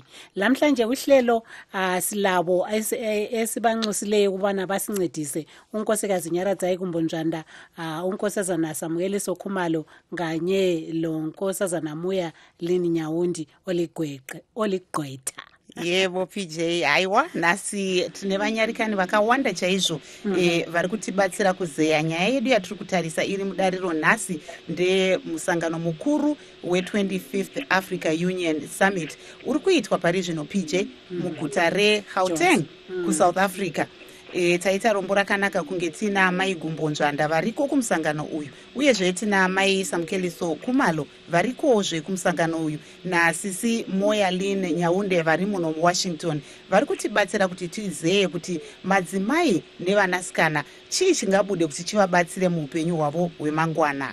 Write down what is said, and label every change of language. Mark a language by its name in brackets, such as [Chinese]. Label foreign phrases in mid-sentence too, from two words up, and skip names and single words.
[North Ndebele] Lamhlanje uhlelo silabo esibanxusileyo ukubana basincedise unkosikazi Nyarazai Gumbonjanda, unkosazana Samkeliso Kumalo kanye lo nkosazana Moya Lynn Nyawundi oligqwetha. [Shona] Yebo PJ, aiwa nasi tine vanyarikani vakawanda chaizvo vari kutibatsira kuzeya nyaya yedu yatiri kutarisa iri mudariro nhasi ndemusangano mukuru we-25th Africa Union Summit uri kuitwa pari zvino PJ muguta reGauteng kuSouth Africa. Taita rombo rakanaka kunge tina mai Gumbonjanda variko kumusangano uyu, uyezve tina mai Samkeliso Kumalo varikozve kumusangano uyu, nasisi Moya Lynn Nyawundi vari muno muWashington vari kutibatsira kuti tizeye kuti madzimai nevanasikana chii chingabude kuti chivabatsire muupenyu hwavo hwemangwana.